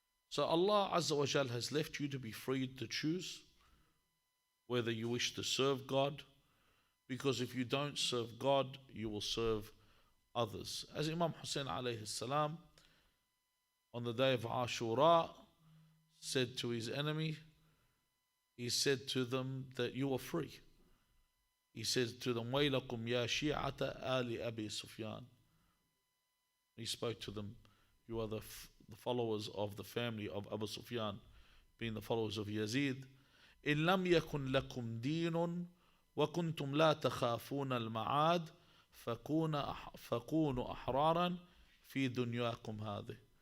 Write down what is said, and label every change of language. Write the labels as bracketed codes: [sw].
[en] So Allah Azza wa Jal has left you to be free to choose whether you wish to serve God, because if you don't serve God, you will serve others. As Imam Hussein alayhi salam on the day of Ashura said to his enemy, he said to them that you are free. He said to them, [ar] وَيْلَكُمْ يَا شِيعَةَ آلِ أَبِي سُفْيَانَ. [en] He spoke to them, you are the followers of the family of Abu Sufyan, being the followers of Yazid. [ar] إِن لَمْ يَكُنْ لَكُمْ دِينٌ وَكُنْتُمْ لَا تَخَافُونَ الْمَعَادِ فَكُونُوا أَحْرَارًا فِي دُنْيَاكُمْ هَذِهِ.